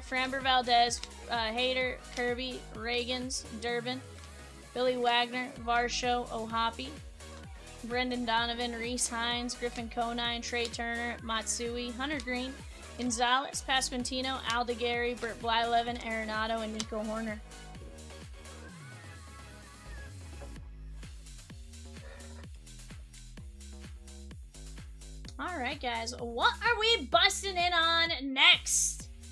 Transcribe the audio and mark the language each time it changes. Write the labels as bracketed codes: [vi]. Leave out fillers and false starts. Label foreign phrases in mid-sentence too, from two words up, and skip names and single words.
[en] Framber Valdez, Hayter, Kirby, Reagans, Durbin, Billy Wagner, Varsho, Ohapi, Brendan Donovan, Reese Hines, Griffin Conine, Trey Turner, Matsui, Hunter Green, Gonzalez, Pasquantino, Aldegari, Burt Blyleven, Arenado, and Nico Horner. Alright, guys, what are we busting in on next?